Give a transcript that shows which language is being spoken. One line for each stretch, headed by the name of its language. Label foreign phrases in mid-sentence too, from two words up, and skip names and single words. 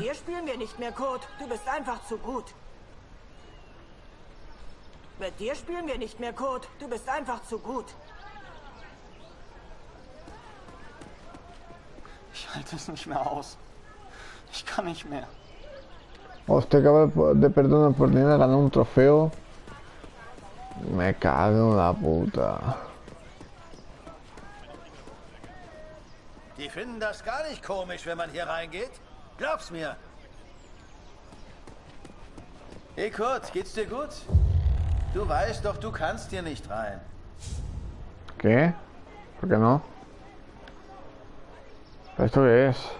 German: dir spielen wir nicht mehr, Code. Du bist einfach zu gut. Mit dir spielen wir nicht mehr, Code. Du bist einfach zu gut. Ich halte es nicht mehr aus. Ich kann nicht mehr.
Spanish: Usted acaba de perder una oportunidad de ganar un trofeo. Me cago en la puta.
German: Die finden das gar nicht komisch, wenn man hier reingeht. Glaub's mir. Hey Kurt, geht's dir gut? Du weißt doch, du kannst hier nicht rein.
Spanish: ¿Qué? ¿Por qué no? ¿Esto qué es?